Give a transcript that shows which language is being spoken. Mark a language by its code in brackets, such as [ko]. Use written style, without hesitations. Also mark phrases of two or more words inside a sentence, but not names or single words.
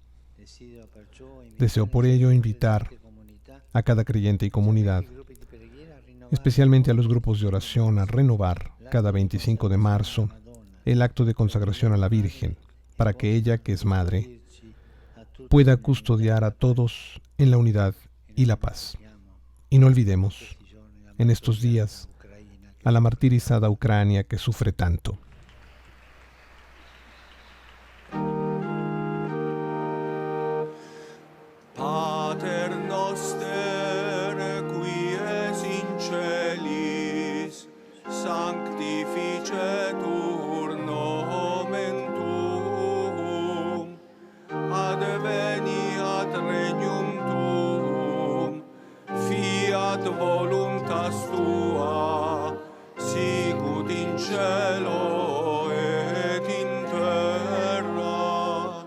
[es] Deseo por ello invitar a cada creyente y comunidad, especialmente a los grupos de oración, a renovar cada 25 de marzo el acto de consagración a la Virgen, para que ella, que es Madre, pueda custodiar a todos en la unidad y la paz. Y no olvidemos, en estos días, a la martirizada Ucrania que sufre tanto. [la] Pater noster, qui es in celis, sanctificetur nomen tuum, adveniat regnum tuum, fiat voluntas tua, sicut in cielo et in terra.